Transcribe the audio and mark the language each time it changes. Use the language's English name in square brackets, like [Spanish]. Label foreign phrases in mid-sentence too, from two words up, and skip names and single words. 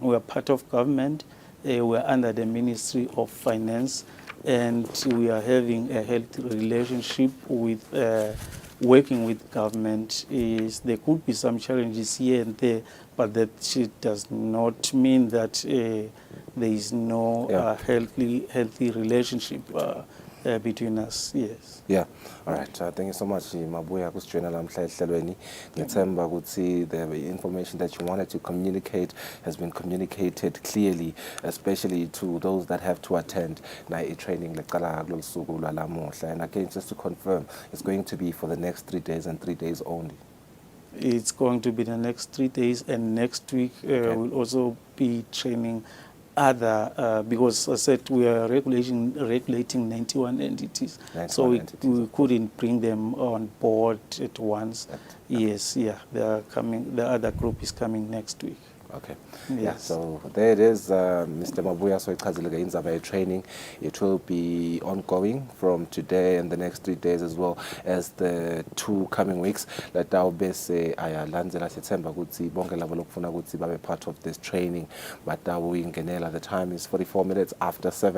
[English] We are part of government. We are under the Ministry of Finance, and we are having a healthy relationship with working with government. There could be some challenges here and there, but that does not mean that there is no healthy relationship between us. Yes. Yeah. All right. Thank you so much, [Swati] Mabuya, kusijoyina lamhla ehlelweni. Ngithemba ukuthi [English] the information that you wanted to communicate has been communicated clearly, especially to those that have to attend training [Swati] leqala kulolu suku lwalamuhla. [English] And again, just to confirm, it's going to be for the next 3 days and 3 days only. It's going to be the next 3 days, and next week we'll also be training other, because I said we are regulating 91 entities, so we couldn't bring them on board at once. Yes, yeah, they are coming. The other group is coming next week. Okay. Yes. Yeah, so there it is, Mr. Mabuya. So it's training. It will be ongoing from today and the next 3 days, as well as the 2 coming weeks. That I'll be say [Swati] Lanzela September kutsi bonke labo lokufuna kutsi babe [English] part of this training. But the time is 44 minutes after 7.